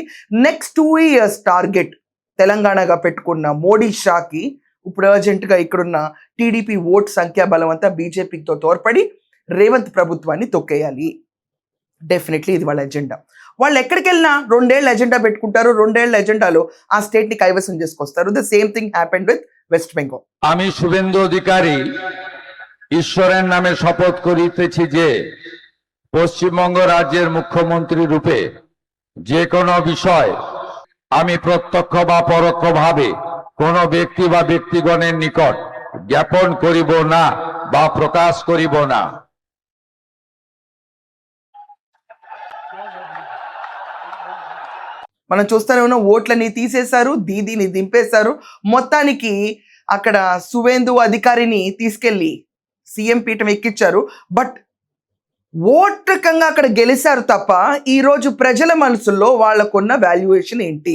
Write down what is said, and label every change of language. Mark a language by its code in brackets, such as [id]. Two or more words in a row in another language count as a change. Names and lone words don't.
[te] నెక్స్ట్ 2 years టార్గెట్ తెలంగాణగా పెట్టుకున్న మోడీ షాకి ఇప్పుడు అర్జెంటుగా ఇక్కడున్న టీడీపీ ఓట్ సంఖ్యాబలం అంతా బీజేపీతో తోడ్పడి రేవంత్ ప్రభుత్వాన్ని తొక్కేయాలి. డెఫినెట్లీ ఇది వాళ్ళ ఎజెండా. వాళ్ళు ఎక్కడికి వెళ్ళినా 2 ఏళ్ళ ఎజెండా పెట్టుకుంటారు. 2 ఏళ్ళ ఎజెండాలో ఆ స్టేట్ని కైవసం చేసుకొస్తారు. [en] the same thing happened with West Bengal. [bn] আমি শুভেন্দু অধিকারী ঈশ্বরের নামে শপথ করিতেছি যে পশ্চিমবঙ্গ রাজ্যের মুখ্যমন্ত্রী রূপে যে কোনো বিষয় আমি প্রত্যক্ষ বা পরোক্ষভাবে কোনো ব্যক্তি বা ব্যক্তিগণের নিকট জ্ঞাপন করিব না বা প্রকাশ করিব না। [te] మనం చూస్తూనే ఉన్న ఓట్లని తీసేశారు, దీదీని దింపేశారు. మొత్తానికి అక్కడ సువేందు అధికారిని తీసుకెళ్ళి సీఎం పీఠం ఎక్కించారు. బట్ ఓటకంగా అక్కడ గెలిచారు తప్ప ఈరోజు ప్రజల మనసుల్లో వాళ్ళకున్న వాల్యుయేషన్ ఏంటి?